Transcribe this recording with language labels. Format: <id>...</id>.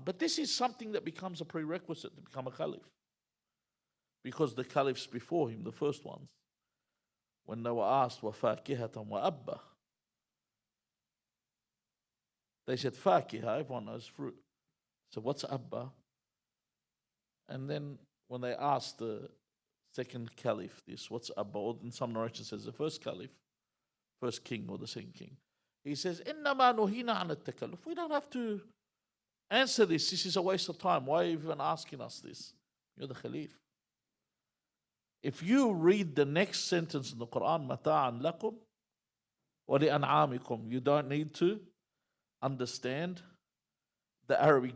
<en>But this is something that becomes a prerequisite to become a Khalif. Because the Caliphs before him, the first ones, when they were asked,</en> <ar>وَفَاكِهَةً وَأَبَّةً,</ar> <en>they said, Fakiha, everyone knows fruit. So what's Abba? And then when they asked the second Caliph this, what's Abba? Or in some narration says the first Caliph, first king or the second king. He says,</en> <ar>إِنَّمَا نُهِينَ عَنَ التَّكَلُّفِ.</ar> <en>We don't have to answer this. This is a waste of time. Why are you even asking us this? You're the Khalif. If you read the next sentence in the Quran,</en> <ar>مَتَاعًا لَكُمْ وَلِأَنْعَامِكُمْ,</ar> <en>you don't need to understand the Arabic.</en>